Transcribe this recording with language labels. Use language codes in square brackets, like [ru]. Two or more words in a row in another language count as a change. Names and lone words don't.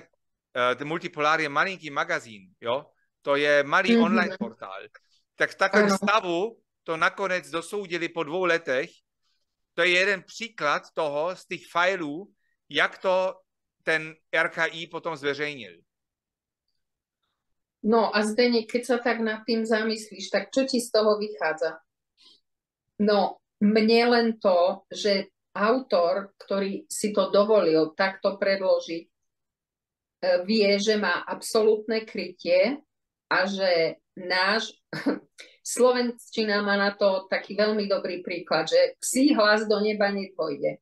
[cs] Ten multipolár je malinký magazín, jo? To je malý online portál. Tak v takovém stavu to nakonec dosoudili po 2 letech. To je jeden příklad toho z těch filů, jak to ten RKI potom zveřejnil. [sk] No a Zdeněk, keď sa tak nad tým zamyslíš, tak čo ti z toho vychádza? No, mne len to, že autor, ktorý si to dovolil takto predložiť, vie, že má absolútne krytie a že náš slovenčina má na to taký veľmi dobrý príklad, že psí hlas do neba nepôjde.